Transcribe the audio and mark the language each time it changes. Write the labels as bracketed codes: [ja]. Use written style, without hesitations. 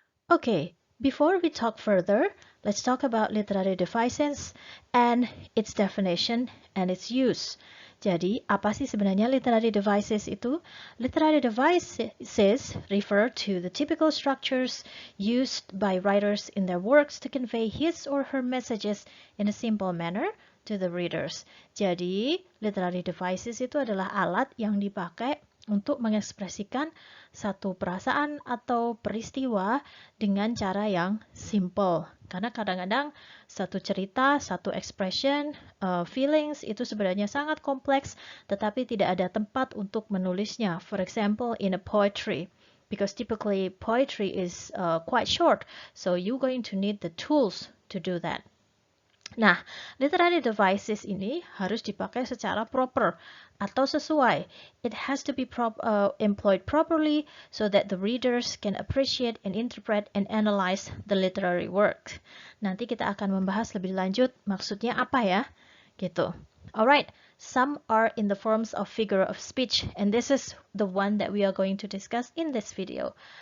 [en] Okay, before we talk further, let's talk about literary devices and its definition and its use. [id] Jadi, apa sih sebenarnya literary devices itu? [en] Literary devices refer to the typical structures used by writers in their works to convey his or her messages in a simple manner to the readers. [id] Jadi, literary devices itu adalah alat yang dipakai untuk mengekspresikan satu perasaan atau peristiwa dengan cara yang simple. Karena kadang-kadang satu cerita, satu expression, feelings itu sebenarnya sangat kompleks, tetapi tidak ada tempat untuk menulisnya. [en] For example, in a poetry, because typically poetry is quite short, so you're going to need the tools to do that. [id] Nah, literary devices ini harus dipakai secara proper atau sesuai. [en] It has to be employed properly so that the readers can appreciate and interpret and analyze the literary work. [id] Nanti kita akan membahas lebih lanjut maksudnya apa ya, gitu. [en] Alright, some are in the forms of figure of speech, and this is the one that we are going to discuss in this video.